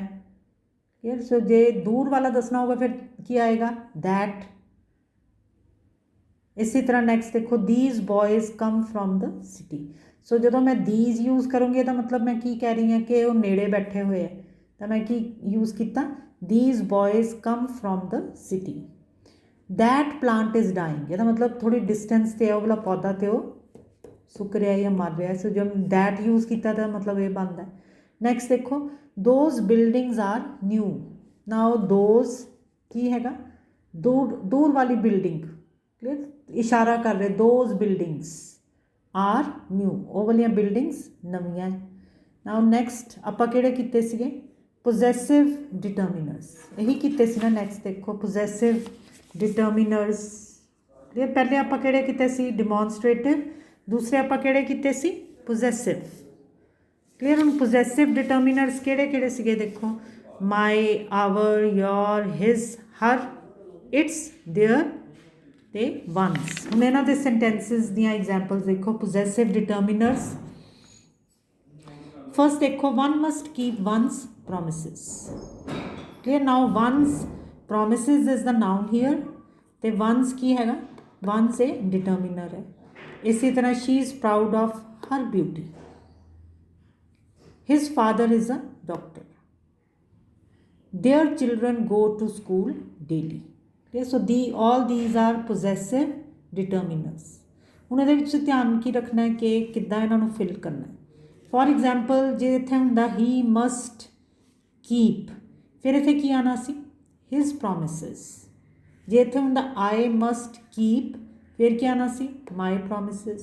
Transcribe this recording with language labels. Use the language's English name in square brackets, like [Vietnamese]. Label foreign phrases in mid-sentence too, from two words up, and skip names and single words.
[Punjabi] ਠੀਕ ਹੈ, ਸੋ ਜੇ ਦੂਰ ਵਾਲਾ ਦੱਸਣਾ ਹੋਗਾ ਫਿਰ ਕੀ ਆਏਗਾ, ਦੈਟ। ਇਸੇ ਤਰ੍ਹਾਂ ਨੈਕਸਟ ਦੇਖੋ, [English] these boys come from the city. [Punjabi] ਸੋ ਜਦੋਂ ਮੈਂ ਦੀਜ਼ ਯੂਜ਼ ਕਰੂੰਗੀ ਇਹਦਾ ਮਤਲਬ ਮੈਂ ਕੀ ਕਹਿ ਰਹੀ ਹਾਂ, ਕਿ ਉਹ ਨੇੜੇ ਬੈਠੇ ਹੋਏ ਹੈ, ਤਾਂ ਮੈਂ ਕੀ ਯੂਜ਼ ਕੀਤਾ, [English] these boys come from the city. that plant is dying, [Punjabi] ਇਹਦਾ ਮਤਲਬ ਥੋੜੀ ਡਿਸਟੈਂਸ ਤੇ ਉਹ ਵਾਲਾ ਪੌਦਾ ਤੇ ਉਹ ਸੁੱਕ ਰਿਹਾ ਜਾਂ ਮਰ ਰਿਹਾ। ਸੋ ਜਦ that ਯੂਜ਼ ਕੀਤਾ ਤਾਂ ਮਤਲਬ ਇਹ ਬਣਦਾ। ਨੈਕਸਟ ਦੇਖੋ, [English] those buildings are new। now those [Punjabi] ਕੀ ਹੈਗਾ, ਦੂਰ ਵਾਲੀ ਬਿਲਡਿੰਗ, ਕਲੀਅਰ, ਇਸ਼ਾਰਾ ਕਰ ਰਹੇ, [English] those buildings are new, [Punjabi] ਉਹ ਵਾਲੀਆਂ ਬਿਲਡਿੰਗਸ ਨਵੀਆਂ। [English] now next [Punjabi] ਆਪਾਂ ਕਿਹੜੇ ਕੀਤੇ ਸੀਗੇ, [English] possessive determiners, [Punjabi] ਇਹੀ ਕੀਤੇ ਸੀ ਨਾ। ਨੈਕਸਟ ਦੇਖੋ [English] possessive determiners, [Punjabi] ਪਹਿਲੇ ਆਪਾਂ ਕਿਹੜੇ ਕੀਤੇ ਸੀ, ਡਿਮੋਨਸਟ੍ਰੇਟਿਵ, ਦੂਸਰੇ ਆਪਾਂ ਕਿਹੜੇ ਕੀਤੇ ਸੀ, ਪੋਜੈਸਿਵ। ਕਲੀਅਰ। ਹੁਣ [English] possessive determiners [Punjabi] ਕਿਹੜੇ ਕਿਹੜੇ ਸੀਗੇ, ਦੇਖੋ [English] my, our, your, his, her, its, their [Punjabi] ਤੇ ਵਨਸ। ਹੁਣ ਇਹਨਾਂ ਦੇ ਸੈਂਟੈਂਸਿਸ ਦੀਆਂ ਐਗਜ਼ਾਮਪਲਸ ਦੇਖੋ, [English] possessive determiners. [Punjabi] ਫਸਟ ਦੇਖੋ, [English] one must keep one's promises. Clear? Now one's promises is the noun here, [Punjabi] ਤੇ one's ਕੀ ਹੈਗਾ, [English] one's a determiner ਹੈ। [Punjabi] ਇਸੇ ਤਰ੍ਹਾਂ [English] she is proud of her beauty. His father is a doctor. Their children go to school daily. Okay, so all these are possessive determiners. [Punjabi] ਹੁਣ ਇਹਦੇ ਵਿੱਚ ਧਿਆਨ ਕੀ ਰੱਖਣਾ ਹੈ ਕਿ ਕਿੱਦਾਂ ਇਹਨਾਂ ਨੂੰ ਫਿਲ ਕਰਨਾ ਹੈ। [English] for example [Punjabi] ਜੇ ਇੱਥੇ ਹੁੰਦਾ ਹੀ [English] must keep, [Punjabi] ਫਿਰ ਇੱਥੇ ਕੀ ਆਉਣਾ ਸੀ, [English] his promises. [Punjabi] ਜੇ ਇੱਥੇ ਹੁੰਦਾ [English] I must keep, [Punjabi] ਫਿਰ ਕੀ ਆਉਣਾ ਸੀ, [English] my promises.